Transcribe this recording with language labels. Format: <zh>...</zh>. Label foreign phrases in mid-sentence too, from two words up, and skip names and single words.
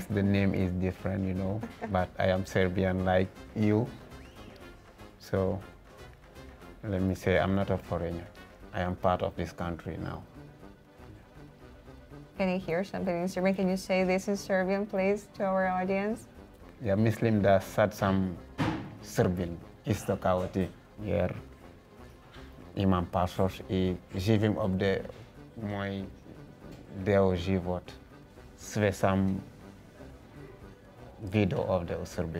<en>yes, the name is different, you know, but I am Serbian like you. So let me say, I'm not a foreigner. I am part of this country now. Can you hear something in Serbian? Can you say this in Serbian, please, to our audience?</en> <sr>Ja mislim da sad sam Srbin, isto kao ti, jer imam pasoš I živim ovdje moj deo život. Sve sam vidio ovdje u Srbiji.</sr>